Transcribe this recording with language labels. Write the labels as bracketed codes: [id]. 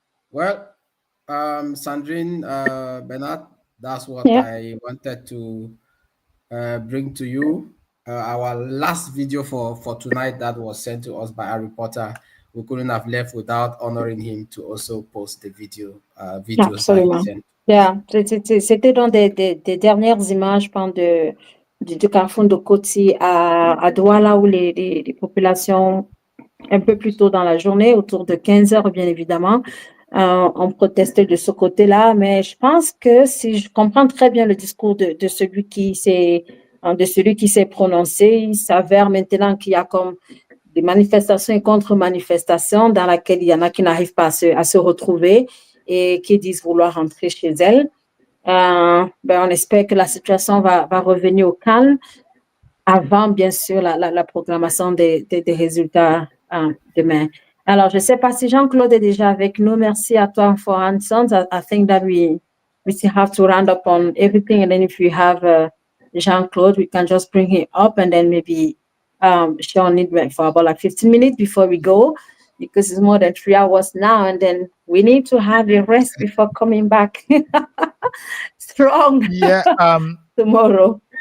[en] Well, Sandrine, Bernard, that's what I wanted to bring to you. Our last video for tonight that was sent to us by a reporter. We couldn't have left without honoring him to also post the video. [fr] Absolument. [en] Yeah. [fr] C'était dans des dernières images du carrefour de Koti à Douala où les populations, un peu plus tôt dans la journée, autour de 15h bien évidemment, ont protesté de ce côté-là. Mais je pense que si je comprends très bien le discours de celui qui s'est prononcé, il s'avère maintenant qu'il y a comme des manifestations et contre-manifestations dans lesquelles il y en a qui n'arrivent pas à se retrouver et qui disent vouloir rentrer chez elles. On espère que la situation va revenir au calme avant, bien sûr, la proclamation des résultats demain. Alors, je ne sais pas si Jean-Claude est déjà avec nous. Merci à toi [en] for answers. I think that we still have to round up on everything. And then if we have Jean-Claude, we can just bring him up and then maybe Sean need for about like 15 minutes before we go, because it's more than 3 hours now. And then we need to have a rest before coming back strong tomorrow.